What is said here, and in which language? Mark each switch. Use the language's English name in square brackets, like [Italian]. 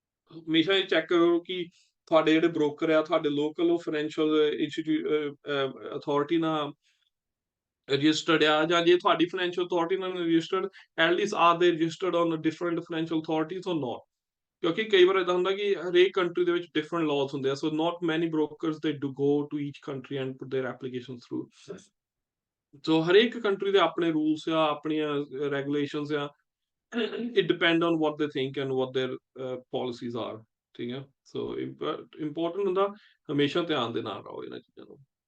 [Punjabi] ਹਮੇਸ਼ਾ ਇਹ ਚੈੱਕ ਕਰੋ ਕਿ ਤੁਹਾਡੇ ਜਿਹੜੇ ਬ੍ਰੋਕਰ ਆ, ਤੁਹਾਡੇ ਲੋਕਲ ਫਾਈਨੈਂਸ਼ੀਅਲ ਇੰਸਟੀਟਿਊਟ ਅਥਾਰਟੀ ਨਾਲ ਰਜਿਸਟਰਡ ਆ, ਜਾਂ ਜੇ ਤੁਹਾਡੀ ਫਾਈਨੈਂਸ਼ੀਅਲ ਅਥਾਰਟੀ ਨਾਲ ਰਜਿਸਟਰਡ, [English] At least are they registered on different financial authorities or not. [Punjabi] ਕਿਉਂਕਿ ਕਈ ਵਾਰ ਇਦਾਂ ਹੁੰਦਾ ਕਿ ਹਰੇਕ ਕੰਟਰੀ ਦੇ ਵਿੱਚ ਡਿਫਰੈਂਟ ਲਾਜ਼ ਹੁੰਦੇ ਆ। [English] So not many brokers they do go to each country and put their application through. [Punjabi] ਸੋ ਹਰੇਕ ਕੰਟਰੀ ਦੇ ਆਪਣੇ ਰੂਲਸ ਆ, ਆਪਣੀਆਂ ਰੈਗੂਲੇਸ਼ਨਸ ਆ। [English] it depend on what they think and what their policies are, ਠੀਕ ਹੈ। [Punjabi] ਸੋ ਇੰਪੋਰਟੈਂਟ ਹੁੰਦਾ ਹਮੇਸ਼ਾ ਧਿਆਨ ਦੇ ਨਾਲ ਰਹੋ ਇਹਨਾਂ ਚੀਜ਼ਾਂ ਨੂੰ।